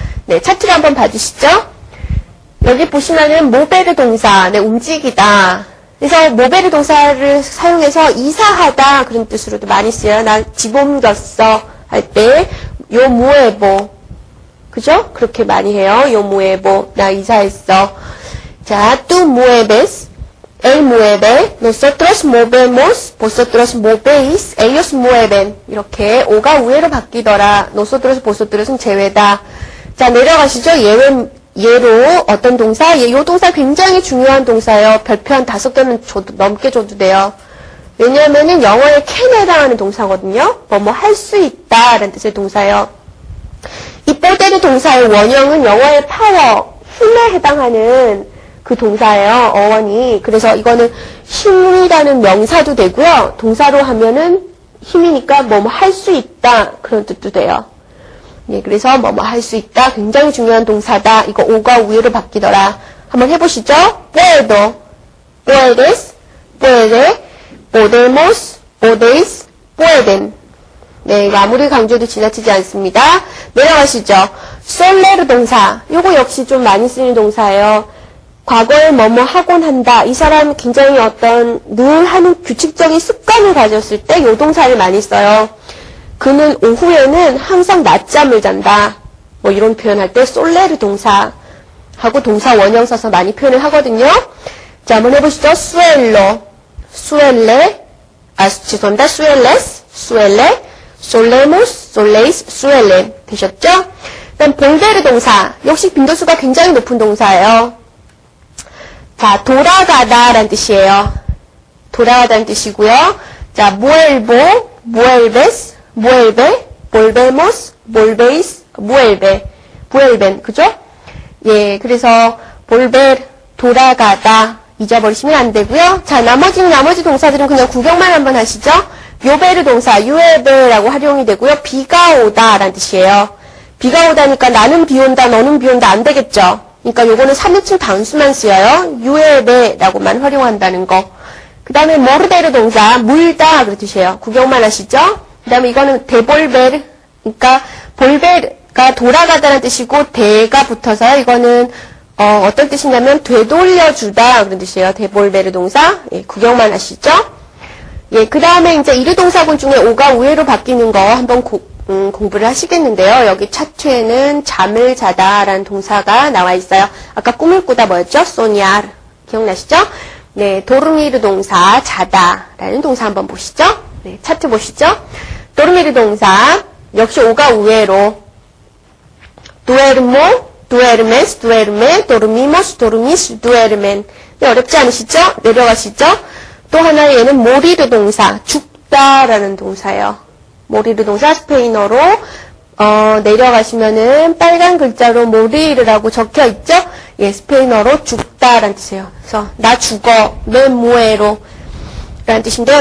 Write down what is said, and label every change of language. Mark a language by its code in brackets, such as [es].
[ko] 네, 차트를 한번 봐주시죠. 여기 보시면은 모베르 동사, 네, 움직이다. 그래서 모베르 동사를 사용해서 이사하다 그런 뜻으로도 많이 쓰여요. 나 집 옮겼어 할 때 요 무에보, 그죠? 그렇게 많이 해요. 요 무에보, 나 이사했어. [es] 자, tú mueves, él mueve, nosotros movemos, vosotros movéis, ellos mueven. [ko] 이렇게 오가 우회로 바뀌더라. nosotros, vosotros 제외다. 자, 내려가시죠. 예로 어떤 동사? 예, 요 동사 굉장히 중요한 동사예요. 별표 한 5개는 넘게 줘도 돼요. 왜냐하면은 영어의 can에 해당하는 동사거든요. 뭐뭐 할 수 있다 라는 뜻의 동사예요. 이 뽀대는 동사의 원형은 영어의 power, 힘에 해당하는 그 동사예요. 어원이. 그래서 이거는 힘이라는 명사도 되고요. 동사로 하면은 힘이니까 뭐뭐 할 수 있다 그런 뜻도 돼요. 예, 그래서 뭐뭐 할 수 있다. 굉장히 중요한 동사다. 이거 오가 우회로 바뀌더라. 한번 해보시죠. [es] puedo, puedes, puede, podemos, podéis, pueden. [ko] 네, 이거 아무리 강조해도 지나치지 않습니다. 내려가시죠. solle로 동사. 요거 역시 좀 많이 쓰이는 동사예요. 과거에 뭐뭐 하곤 한다. 이 사람 굉장히 어떤 늘 하는 규칙적인 습관을 가졌을 때 요 동사를 많이 써요. 그는 오후에는 항상 낮잠을 잔다. 뭐 이런 표현할 때 solle로 동사 하고 동사 원형 써서 많이 표현을 하거든요. 자, 한번 해보시죠. [es] suelo, suele, [ko] 죄송합니다. [es] sueles, suele, solemos, soléis, suelen. [ko] 되셨죠? 그다음 volver 동사. 역시 빈도수가 굉장히 높은 동사예요. 자, 돌아가다 라는 뜻이에요. 돌아가다는 뜻이고요. [es] 자, vuelvo, vuelves, vuelve, volvemos, volvéis, vuelve, vuelven. [ko] 그죠? 예, 그래서 volver, 돌아가다 잊어버리시면 안 되고요. 자, 나머지 동사들은 그냥 구경만 한번 하시죠. 요베르 동사, 유에베라고 활용이 되고요. 비가 오다 라는 뜻이에요. 비가 오다니까 나는 비 온다, 너는 비 온다 안 되겠죠. 그러니까 요거는 3인칭 단수만 쓰여요. 유에베라고만 활용한다는 거. 그 다음에 모르데르 동사, 물다 그런 뜻이에요. 구경만 하시죠. 그 다음에 이거는 데볼베르, 그러니까 볼베르가 돌아가다는 뜻이고 대가 붙어서 이거는 어떤 뜻이냐면 되돌려주다 그런 뜻이에요. 데볼베르 동사. 예, 구경만 하시죠. 예, 그 다음에 이제 이르 동사군 중에 오가 우회로 바뀌는 거 한번 공부를 하시겠는데요. 여기 차트에는 잠을 자다라는 동사가 나와 있어요. 아까 꿈을 꾸다 뭐였죠? 소니아르. 기억나시죠? 네, 도르미르 동사 자다라는 동사 한번 보시죠. 네, 차트 보시죠. 도르미르 동사 역시 오가 우회로 [es] duermo, duermes, duerme, dormimos, dormis, duermen. [ko] 네, 어렵지 않으시죠? 내려가시죠? 또 하나 얘는 모리르 동사, 죽다라는 동사예요. 모리르 동사 스페인어로 내려가시면은 빨간 글자로 모리르라고 적혀 있죠? 예, 스페인어로 죽다라는 뜻이에요. 그래서 나 죽어, [es] me muero [ko] 라는 뜻인데요.